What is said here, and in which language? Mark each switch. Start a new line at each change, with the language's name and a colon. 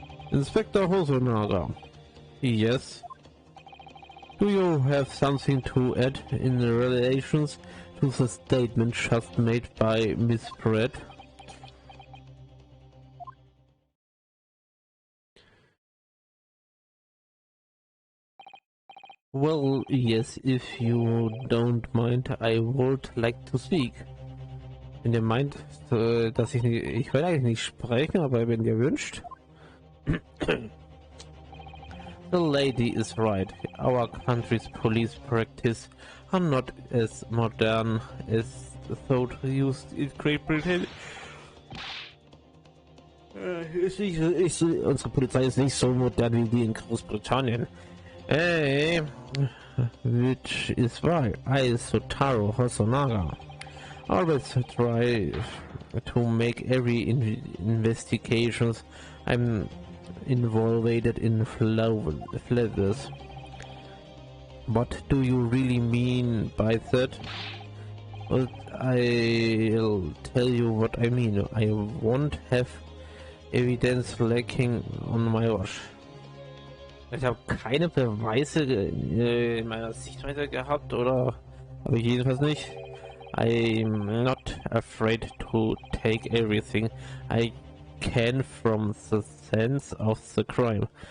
English: Inspector Hosonaga. Yes. Do you have something to add in relations to the statement just made by Miss Brett? Well, yes, if you don't mind, I would like to speak.
German: Wenn ihr meint, dass ich will eigentlich nicht sprechen, aber wenn ihr wünscht.
English: The lady is right. Our country's police practice are not as modern as those used in Great Britain.
German: Unsere Polizei ist nicht so modern wie die in Großbritannien.
English: Which is why I, Sotaro Hosonaga, always try to make every investigations I'm involved in flowers. What do you really mean by that? Well, I'll tell you what I mean. I won't have evidence lacking on my watch.
German: Ich habe keine Beweise in meiner Sichtweise gehabt, oder habe ich jedenfalls nicht.
English: I'm not afraid to take everything I can from the sense of the crime.